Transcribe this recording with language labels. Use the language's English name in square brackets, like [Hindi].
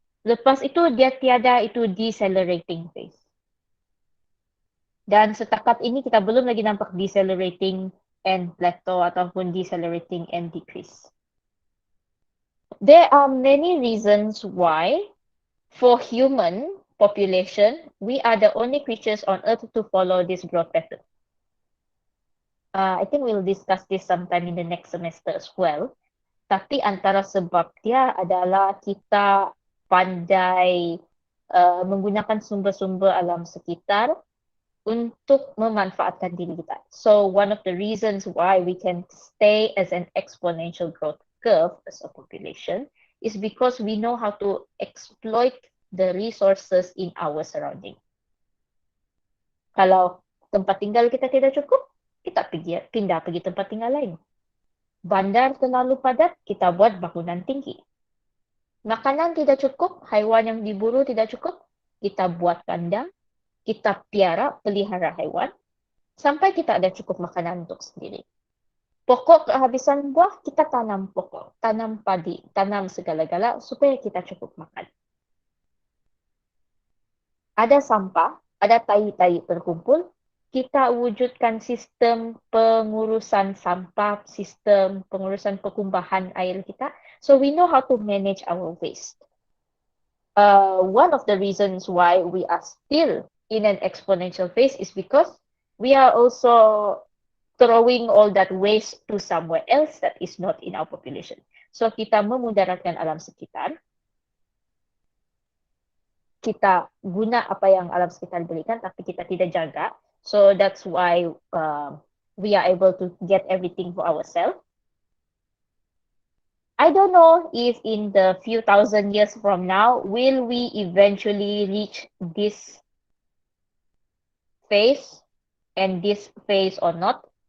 [Malay] Lepas itu dia tiada itu decelerating phase. Dan setakat ini kita belum lagi nampak [English] decelerating and plateau [Malay] ataupun [English] decelerating and decrease. There are many reasons why for human population, we are the only creatures on Earth to follow this growth pattern. I think we'll discuss this sometime in the next semester as well. [Malay] Tapi antara sebab dia adalah kita pandai menggunakan sumber-sumber alam sekitar untuk memanfaatkan diri kita. [English] So one of the reasons why we can stay as an exponential growth curve as a population is because we know how to exploit the resources in our surrounding. [Malay] Kalau tempat tinggal kita tidak cukup, kita pindah pergi tempat tinggal lain. Bandar terlalu padat, kita buat bangunan tinggi. Makanan tidak cukup, haiwan yang diburu tidak cukup, kita buat kandang, kita pelihara haiwan, sampai kita ada cukup makanan untuk sendiri. Pokok kehabisan buah, kita tanam pokok, tanam padi, tanam segala-gala supaya kita cukup makan. Ada sampah, ada tai-tai terkumpul, kita wujudkan sistem pengurusan sampah, sistem pengurusan perkumbahan air kita. [English] So we know how to manage our waste. One of the reasons why we are still in an exponential phase is because we are also throwing all that waste to somewhere else that is not in our population. [Malay] So kita memudaratkan alam sekitar. Kita guna apa yang alam sekitar berikan, tapi kita tidak jaga. [English] So that's why we are able to get everything for ourselves. I don't know if in the few thousand years from now, will we eventually reach this phase and this phase or not.